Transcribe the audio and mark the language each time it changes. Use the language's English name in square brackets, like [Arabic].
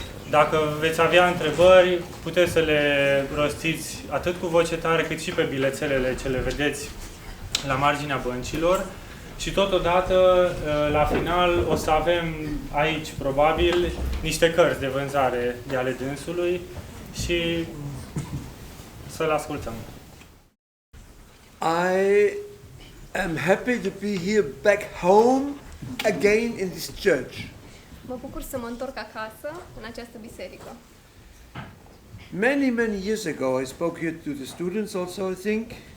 [Romanian] Dacă veți avea întrebări, puteți să le rostiți atât cu voce tare, cât și pe bilețelele ce le vedeți la marginea băncilor. Și totodată, la final, o să avem aici, probabil, niște cărți de vânzare de ale dânsului și să-l ascultăm. [English] I am happy to be here back home again in this church. [Romanian] Mă bucur să mă întorc acasă, în această biserică. [English] Many years ago I spoke here to the students also, I think.